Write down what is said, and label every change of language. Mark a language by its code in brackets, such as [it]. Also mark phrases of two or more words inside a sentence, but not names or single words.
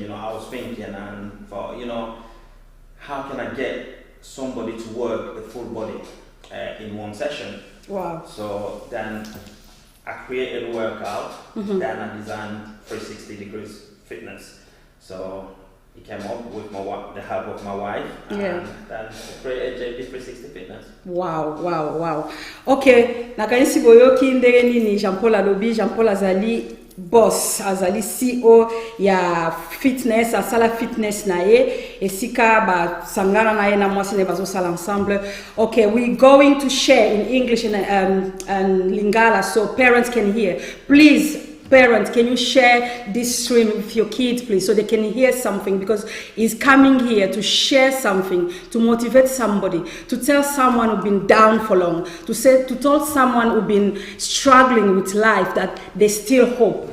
[en] You know, I was thinking and thought, you know, how can I get somebody to work the full body in one session? Wow. So then I created a workout, then I designed 360 degrees fitness. So it came up with the help of my wife, and then I created JP360 Fitness. Wow. [ln] Okay, nakanisi boyoki ndenge nini Jean-Paul alobi. Jean-Paul azali boss, azali CEO ya fitness, asala fitness na ye esika ba sangana na ye na mwasi ne bazo sala ensemble. [en] Okay, we're going to share in English and Lingala so parents can hear. Please, parents, can you share this stream with your kids, please, so they can hear something, because he's coming here to share something, to motivate somebody, to tell someone who's been down for long, to tell someone who's been struggling with life that there's still hope.